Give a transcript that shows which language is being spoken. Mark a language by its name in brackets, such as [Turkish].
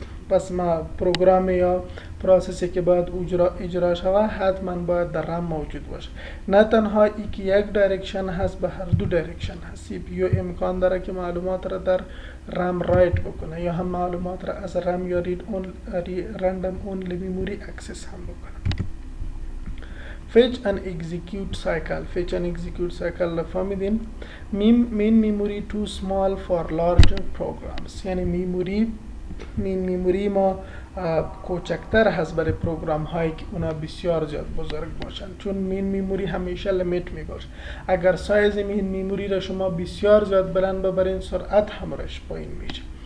[Persian] پس ما پروگرام یا پروسسی که باید اجرا شود حتما باید در رم موجود باشه. نه تنها ای که یک دایرکشن هست، به هر دو دایرکشن هست. سی پی یو امکان داره که معلومات را در رم رایت بکنه یا هم معلومات را از رم یا رندم اونلی میموری اکسس هم بکنه. [English] fetch and execute cycle. fetch and execute cycle [Persian] را فهمیدیم. [English] Main memory too small for larger programs. [Persian] یعنی میموری ما کوچکتر هست برای پروگرام هایی که اونا بسیار زیاد بزرگ باشن، چون مین میموری همیشه لیمیت می باشه. اگر سایز مین میموری را شما بسیار زیاد بلند ببرین، سرعت همراش پایین میشه.